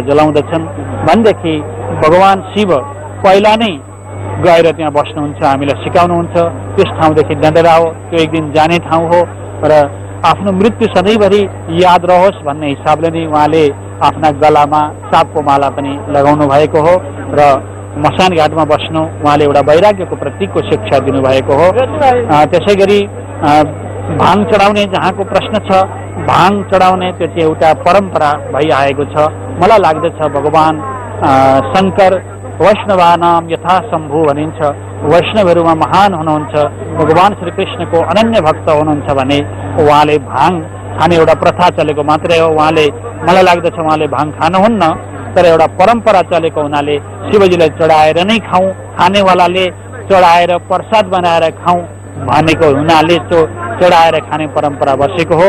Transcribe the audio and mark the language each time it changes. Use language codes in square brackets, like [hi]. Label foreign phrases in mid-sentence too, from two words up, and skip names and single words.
[ne] जलाउँदछन् भनेदेखि भगवान शिव पहिला नै गएर त्यहाँ बस्नुहुन्छ, हामीलाई सिकाउनुहुन्छ त्यस ठाउँदेखि डराओ, त्यो एक दिन जाने ठाउँ हो र आफ्नो मृत्यु सधैँभरि याद रहोस् भन्ने हिसाबले नै उहाँले आफ्ना गलामा सापको माला पनि लगाउनु भएको हो र मसान घाटमा बस्नु उहाँले एउटा वैराग्यको प्रतीकको शिक्षा दिनुभएको हो। त्यसै गरी भाङ चढाउने जहाँको प्रश्न छ, भाङ चढाउने त्यो चाहिँ एउटा परम्परा भइआएको छ। मलाई लाग्दछ भगवान शङ्कर [sa] वैष्णवानाम यथा शम्भु [ne] भनिन्छ, वैष्णवहरूमा महान हुनुहुन्छ, भगवान श्रीकृष्णको अनन्य भक्त हुनुहुन्छ भने उहाँले भाङ खाने एउटा प्रथा चलेको मात्रै हो। उहाँले, मलाई लाग्दछ उहाँले भाङ खानुहुन्न, तर एउटा परम्परा चलेको हुनाले शिवजीलाई चढाएर नै खाउँ, खानेवालाले चढाएर प्रसाद बनाएर खाउँ भनेको हुनाले त्यो चढाएर खाने परम्परा बसेको हो।